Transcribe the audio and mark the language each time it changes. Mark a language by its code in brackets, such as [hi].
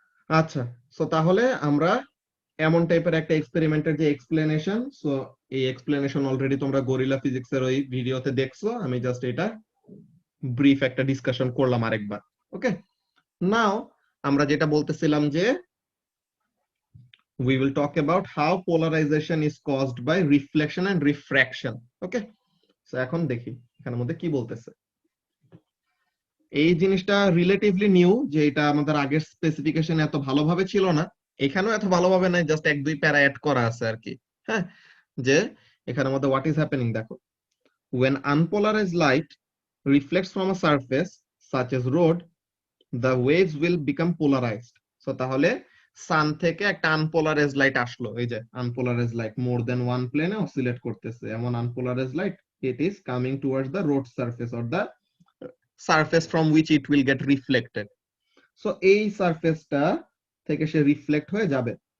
[bn] আচ্ছা, সো তাহলে আমরা এমন টাইপের একটা এক্সপেরিমেন্টের যে এক্সপ্লেনেশন, সো এই এক্সপ্লেনেশন অলরেডি তোমরা গরিলা ফিজিক্স এর ওই ভিডিওতে দেখছো, আমি জাস্ট এটা ব্রিফ একটা ডিসকাশন করলাম আরেকবার। ওকে, নাও আমরা যেটা বলতেছিলাম যে [en] we will talk about how polarization is caused by reflection and refraction. [bn] Okay, so এখন দেখি এখানের মধ্যে কি বলতেছে। এই জিনিসটা রিলেটিভলি নিউ, যে এটা আমাদের আগের স্পেসিফিকেশন এত ভালোভাবে ছিল না, এখানেও এত ভালোভাবে নাই, জাস্ট এক দুই প্যারা অ্যাড করা আছে আর কি। হ্যাঁ, যে এখানের মধ্যে [en] what is happening [bn] দেখো। [en] when unpolarized light reflects from a surface such as road, the waves will become polarized. [bn] So তাহলে সান থেকে একটা আনপোলারাইজড লাইট আসলো, এই যে আনপোলারাইজড লাইট [en] more than one [bn] প্লেনে অসিলেট করতেছে, এমন unpolarised light, [en] it is coming towards the road surface or the surface from which it will get reflected. [bn] So এই সারফেসটা থেকে সে রিফ্লেক্ট হয়ে যাবে।